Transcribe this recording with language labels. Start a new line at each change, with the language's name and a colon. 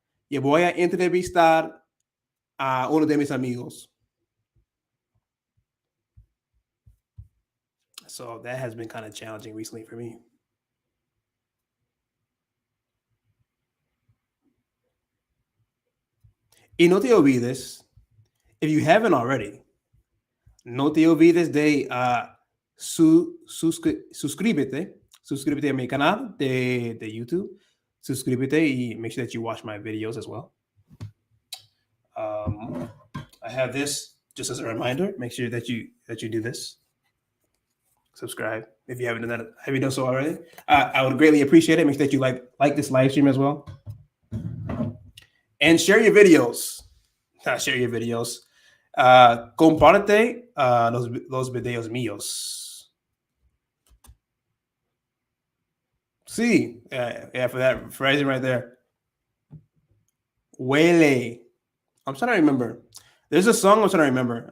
Spanish: Yo voy a entrevistar a uno de mis amigos.
English: So that has been kind of challenging recently for me.
Spanish: Y no te olvides,
English: if you haven't already,
Spanish: no te olvides de suscríbete a mi canal de YouTube.
English: Suscríbete y make sure that you watch my videos as well. I have this just as a reminder. Make sure that you do this. Subscribe if you haven't done that. Have you done so already? I would greatly appreciate it. Make sure that you like this live stream as well, and share your videos. Share your videos.
Spanish: Comparte los videos míos.
English: Sí, yeah, for that phrasing right there. Huele. I'm trying to remember. There's a song I'm trying to remember.